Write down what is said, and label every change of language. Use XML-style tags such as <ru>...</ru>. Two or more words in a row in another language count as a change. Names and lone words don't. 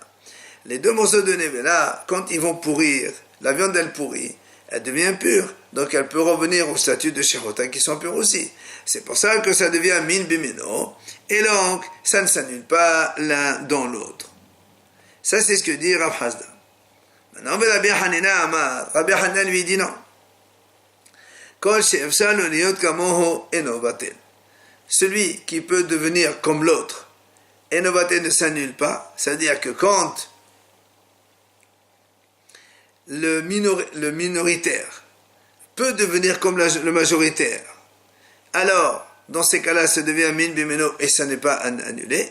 <fr>Les deux morceaux de nevela, quand ils vont pourrir, la viande elle pourrit, elle devient pure, donc elle peut revenir au statut de shchuta qui sont purs aussi. C'est pour ça que ça devient</fr> <he>מין במינו,</he> <fr>et donc ça ne s'annule pas l'un dans l'autre. Ça c'est ce que dit Rav Hazda. Maintenant, Rabbi Hanina Amar, Rabbi Hanina lui dit non.</fr> <he>כל שאפשר לו להיות כמוהו אינו בטל.</he> <fr>Celui qui peut devenir comme l'autre,</fr> <he>אינו בטל</he> <fr>ne s'annule pas, c'est-à-dire que quand le minoritaire peut devenir comme le majoritaire, alors dans ces cas-là ça devient</fr> <he>מין במינו</he> <fr>et ça n'est pas annulé.</fr>